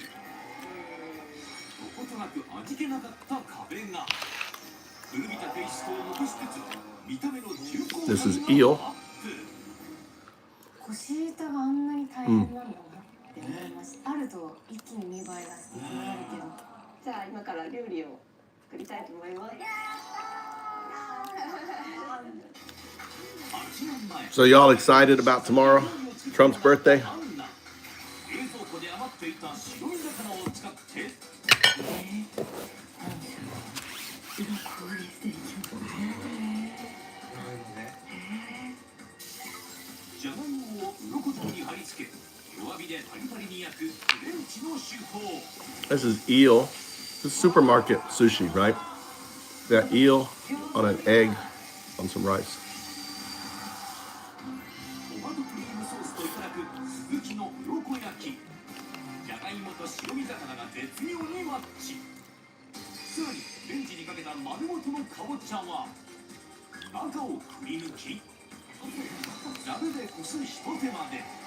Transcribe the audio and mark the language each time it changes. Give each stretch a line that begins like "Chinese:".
Japanese: どことなく味気なかった壁が古びたテイストを残しつつ見た目の重厚
English: This is
Japanese: 感
English: eel.
Japanese: がアップ。腰板があんなに大変なんだなって思いました。あると一気に見栄えが素敵になるけど。じゃあ今から料理を作りたいと思います。
English: So y'all excited about tomorrow? Trump's birthday?
Japanese: 冷蔵庫で余っていた白身魚を使ってじゃがいもを鱗状に貼り付け弱火でパリパリに焼くフレンチの手法。
English: This is eel. This is supermarket sushi, right? Got eel on an egg on some rice.
Japanese: トマトクリームソースといただく鈴木の鱗焼き。じゃがいもと白身魚が絶妙にマッチ。さらにレンジにかけた丸ごとのかぼちゃは中をくり抜きざるでこすひと手間で。